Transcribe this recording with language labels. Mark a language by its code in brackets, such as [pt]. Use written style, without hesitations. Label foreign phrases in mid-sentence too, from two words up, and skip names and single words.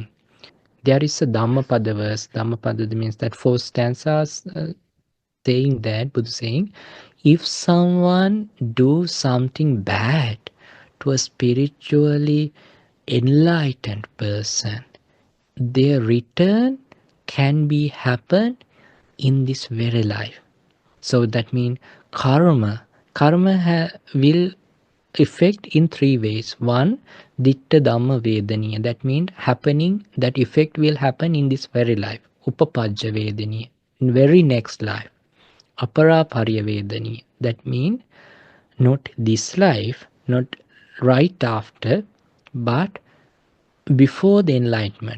[en] There is a Dhammapada verse. Dhammapada means that 4 stanzas saying that, Buddha saying, if someone do something bad to a spiritually enlightened person, their return can be happen in this very life. So that means karma. Karma will affect in 3 ways. One, [pi] ditta dhamma vedaniya. [en] That means happening, that effect will happen in this very life. [pi] Upapajja vedaniya. [en] In very next life. [pi] Aparaparya vedaniya. [en] That means not this life, not right after, but before the enlightenment.